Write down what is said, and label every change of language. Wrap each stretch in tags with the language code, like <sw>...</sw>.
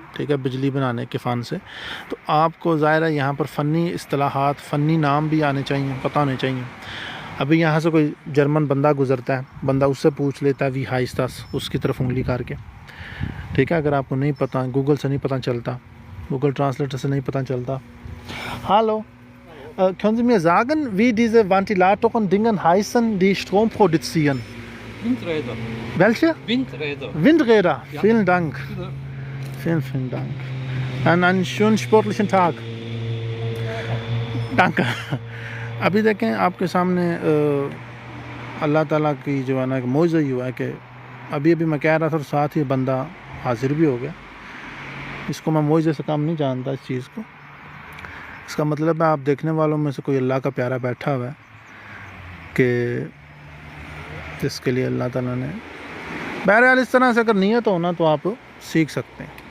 <hi>ठीक है, बिजली बनाने के फ़न से। तो आपको ज़ाहिर है यहाँ पर फ़नी इस्तिलाहात, फ़नी नाम भी आने चाहिए, पता होने चाहिए। अभी यहाँ से कोई जर्मन बंदा गुज़रता है, बंदा उससे पूछ लेता है</hi> <de>वी हाइस्तास,</de> <hi>उसकी तरफ उंगली करके। ठीक है, अगर आपको नहीं पता, गूगल से नहीं पता चलता, गूगल ट्रांसलेटर से नहीं पता चलता।</hi> <de>हेलो, können Sie mir sagen, wie diese Ventilatoren Dingen heißen, die Strom produzieren? Windräder. Welche? Windräder. Windräder. Ja. Vielen Dank. Vielen Dank. Einen schönen sportlichen Tag. Danke.</de> <hi>अभी देखें आपके सामने अल्लाह ताला की जो है ना, मौज़ा ही हुआ है कि अभी मैं कह रहा था और साथ ही बंदा हाजिर भी हो गया। इसको मैं मौज़े से काम नहीं जानता इस चीज़ को। इसका मतलब है आप देखने वालों में से कोई अल्लाह का प्यारा बैठा हुआ है कि जिसके लिए अल्लाह ताला ने, बहरहाल इस तरह से अगर नीयत हो ना तो आप सीख सकते हैं।</hi>